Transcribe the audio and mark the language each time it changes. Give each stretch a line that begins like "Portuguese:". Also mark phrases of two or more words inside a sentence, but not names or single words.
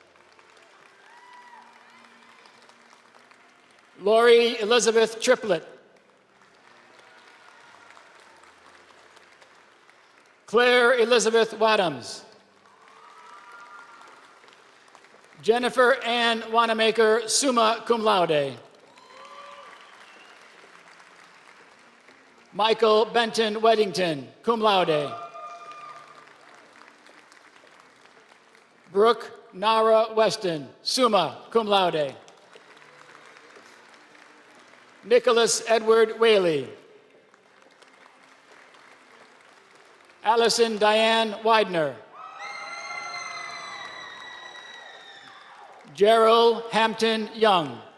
English: Lori Elizabeth Triplett. Claire Elizabeth Wadhams. Jennifer Ann Wanamaker,
Latin: summa cum laude.
English: Michael Benton Weddington,
Latin: cum laude.
English: Brooke Nara Weston,
Latin: summa cum laude.
English: Nicholas Edward Whaley. Allison Diane Widener. Gerald Hampton Young.